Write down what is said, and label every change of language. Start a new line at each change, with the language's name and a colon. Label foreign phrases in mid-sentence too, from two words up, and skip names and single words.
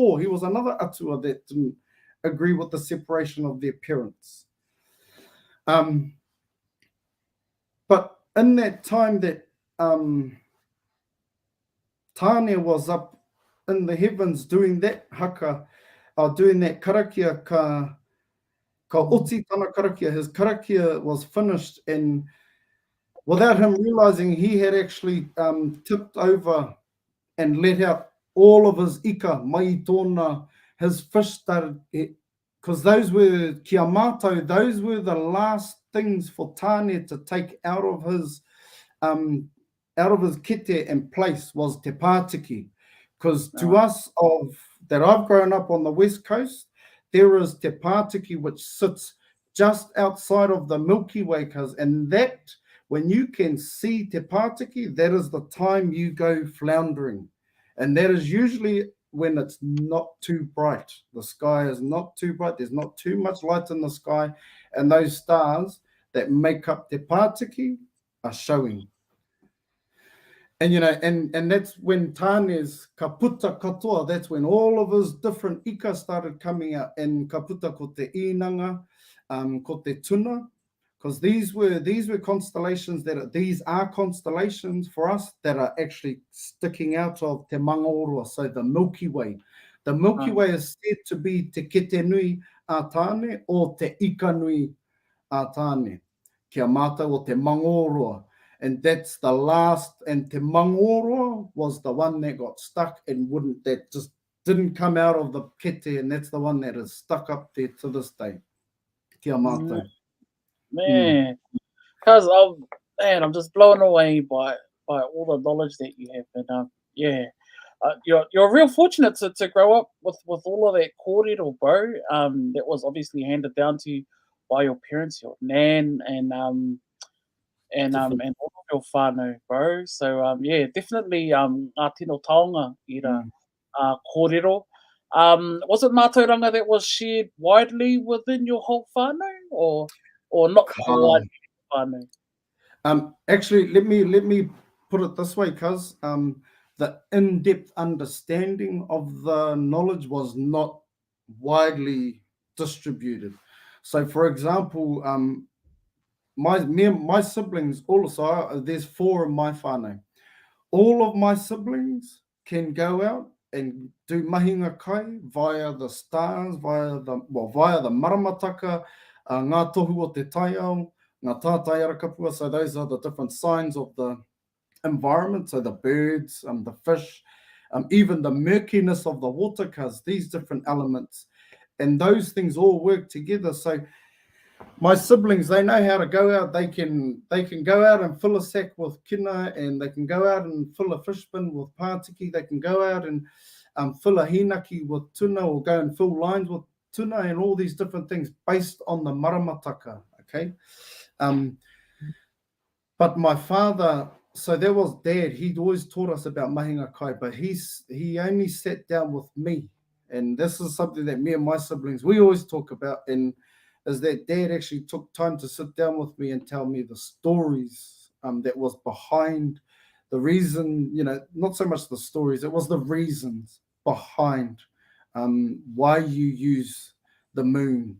English: He was another atua that didn't agree with the separation of their parents. But in that time that tāne was up in the heavens doing that haka, doing that karakia,
Māori: ka oti tana karakia,
English: his karakia was finished, and without him realizing, he had actually tipped over and let out all of his ika,
Māori: mai tōna,
English: his fish started, because those were
Māori: kia mātou,
English: those were the last things for tāne to take out of his kete and place was te Pātiki. Because to us that I've grown up on the West Coast, there is te Pātiki, which sits just outside of the Milky Way, and that, when you can see te Pātiki, that is the time you go floundering. And that is usually when it's not too bright. The sky is not too bright, there's not too much light in the sky, and those stars that make up te Pātiki are showing. And and that's when tāne's
Māori: ka puta katoa,
English: that's when all of his different ika started coming out, and
Māori: ka puta ko te inanga, ko te tuna,
English: because these were constellations these are constellations for us that are actually sticking out of te mangaoroa, so the Milky Way. The Milky Way is said to be
Māori: te kete nui a tāne
English: or
Māori: te ika nui a tāne, kia mātou o te mangaoroa.
English: And that's the last, and te mangaoroa was the one that got stuck and that just didn't come out of the kete, and that's the one that is stuck up there to this day. Kia Mm, mātou. Mm. man, because I'm just blown away by all the knowledge that you have, and yeah, you're real fortunate to grow up with all of that kōrero, bro. That was obviously handed down to you by your parents, your nan, Different. and all of your whānau, bro. So yeah, definitely
Māori: ngā tino taonga i ra Mm.
English: kōrero. Was it mātauranga that was shared widely within your whole whānau, or not Ka. widely whānau? Actually, let me put it this way, cuz the in-depth understanding of the knowledge was not widely distributed. So, for example, my siblings also, there's 4 in my whānau. All of my siblings can go out and do
Māori: mahinga kai
English: via the stars, via the Maramataka,
Māori: ngā tohu o te taiao, ngā tātai arakapua.
English: So those are the different signs of the environment. So the birds, the fish, even the murkiness of the water, because these different elements and those things all work together. So my siblings, they know how to go out. They can go out and fill a sack with kina, and they can go out and fill a fish bin with pātiki. They can go out and fill a hinaki with tuna, or go and fill lines with tuna, and all these different things based on the maramataka. Okay, but my father, so there was dad. He'd always taught us about
Māori: mahinga kai,
English: but he only sat down with me, and this is something that me and my siblings we always talk about, and is that dad actually took time to sit down with me and tell me the stories that was behind the reason, not so much the stories, it was the reasons behind why you use the moon.